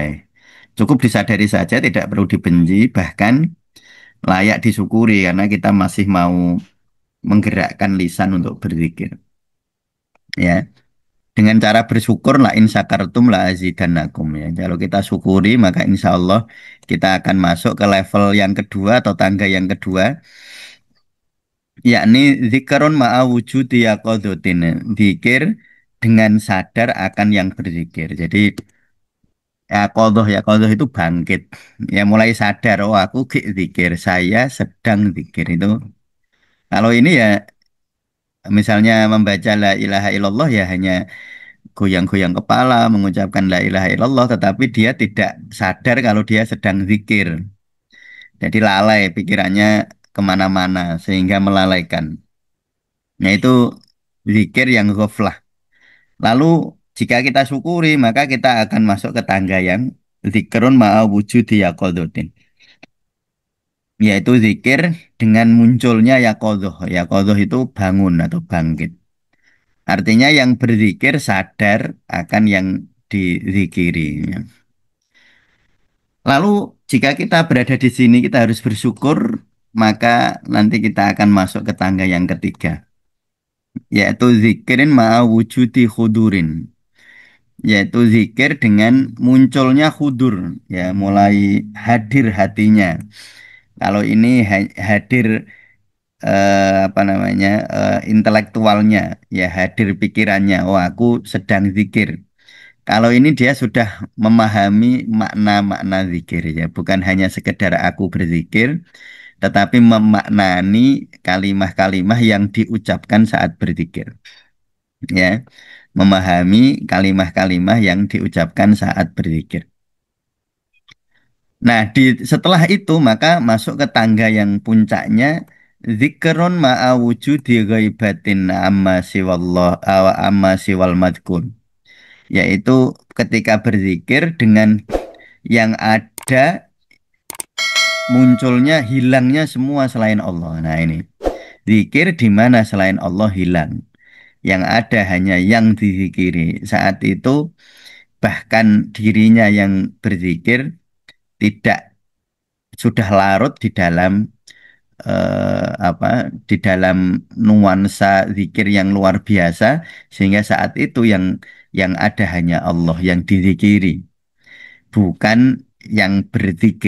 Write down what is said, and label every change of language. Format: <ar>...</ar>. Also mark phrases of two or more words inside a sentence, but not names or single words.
<id>Cukup disadari saja, tidak perlu dibenci, bahkan layak disyukuri karena kita masih mau menggerakkan lisan untuk berzikir. Ya, dengan cara bersyukur</id> <ar>لئن شكرتم لأزيدنكم</ar> <id>ya. Kalau kita syukuri maka insya Allah kita akan masuk ke level yang kedua atau tangga yang kedua, yakni</id> <ar>ذكر مع وجود يقظة.</ar> <id>Zikir dengan sadar akan yang berzikir. Jadi Ya kodoh itu bangkit. Ya mulai sadar, oh aku zikir, saya sedang zikir itu. Kalau ini ya misalnya membaca</id> <ar>لا إله إلا الله</ar> <id>ya hanya goyang-goyang kepala mengucapkan</id> <ar>لا إله إلا الله,</ar> <id>tetapi dia tidak sadar kalau dia sedang zikir. Jadi lalai pikirannya kemana-mana sehingga melalaikan. Nah itu zikir yang ghaflah. Lalu jika kita syukuri maka kita akan masuk ke tangga yang</id> <ar>ذكر مع وجود يقظة.</ar> <id>Yaitu zikir dengan munculnya yaqodoh. Yaqodoh itu bangun atau bangkit. Artinya yang berzikir sadar akan yang dizikiri. Lalu jika kita berada di sini kita harus bersyukur, maka nanti kita akan masuk ke tangga yang ketiga, yaitu</id> <ar>ذكر مع وجود حضور,</ar> <id>yaitu zikir dengan munculnya khudur, ya mulai hadir hatinya. Kalau ini hadir apa namanya intelektualnya, ya hadir pikirannya. Oh aku sedang zikir. Kalau ini dia sudah memahami makna-makna zikir ya, bukan hanya sekedar aku berzikir, tetapi memaknani kalimah-kalimah yang diucapkan saat berzikir. Ya, memahami kalimah-kalimah yang diucapkan saat berzikir. Nah, setelah itu maka masuk ke tangga yang puncaknya</id> <ar>ذكر مع وجود غيبة عما سوى الله أو عما سوى المذكور,</ar> <id>yaitu ketika berzikir dengan yang ada munculnya hilangnya semua selain Allah. Nah, ini zikir di mana selain Allah hilang. Yang ada hanya yang dizikiri. Saat itu bahkan dirinya yang berzikir tidak sudah larut di dalam apa di dalam nuansa zikir yang luar biasa sehingga saat itu yang ada hanya Allah yang dizikiri, bukan yang berzikir.</id>